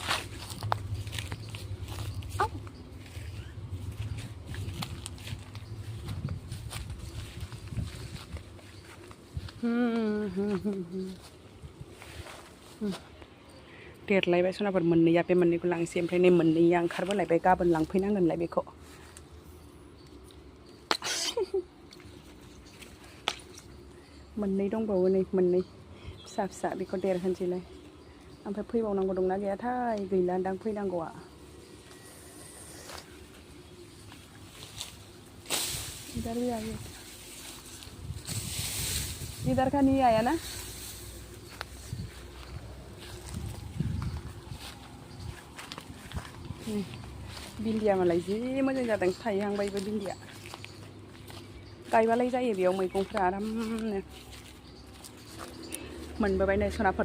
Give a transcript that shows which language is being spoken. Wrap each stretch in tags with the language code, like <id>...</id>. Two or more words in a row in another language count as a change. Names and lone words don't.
<brx>देरलायबाय सनाफोर मोननैया बे मोननैखौ लांसै ओमफ्राय नै मोननैया ओंखारबोलायबाय गाबोन लांफैनांगोनलाय बेखौ मोननै दंबावो नै मोननै फिसा बेखौ देरहोनोसैलाय ओमफ्राय फैबावनांगौ दंना गैयाथाय गैलादां फैनांगौआ</brx> <hi>इधर भी आइए इधर का नहीं आया ना</hi> <brx>भिन्दिया मालाय जि मोजां जादों थायहांबायबो भिन्दिया गायबालाय जायो बेयाव मैगंफ्रा आरामनो मोनबोबाय नै सनाफोर</brx>